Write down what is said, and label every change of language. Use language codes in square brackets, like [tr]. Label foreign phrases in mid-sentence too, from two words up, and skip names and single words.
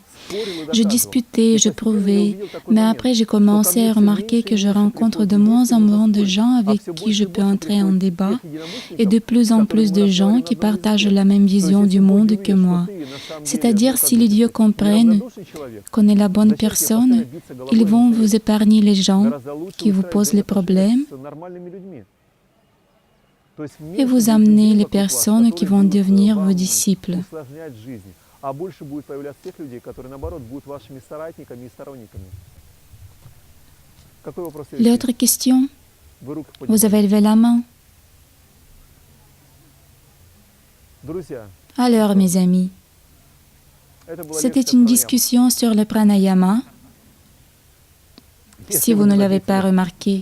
[fr] Je disputais, je prouvais, mais après j'ai commencé à remarquer que je rencontre de moins en moins de gens avec qui je peux entrer en débat et de plus en plus de gens qui partagent la même vision du monde que moi. C'est-à-dire, si les dieux comprennent qu'on est la bonne personne, ils vont vous épargner les gens qui vous posent les problèmes et vous amener les personnes qui vont devenir vos disciples. [ru] А больше будет появляться тех людей, которые, наоборот, будут вашими соратниками и сторонниками. [fr] L'autre question, vous avez levé la main. Alors, mes amis, c'était une discussion sur le pranayama, si vous ne l'avez pas remarqué.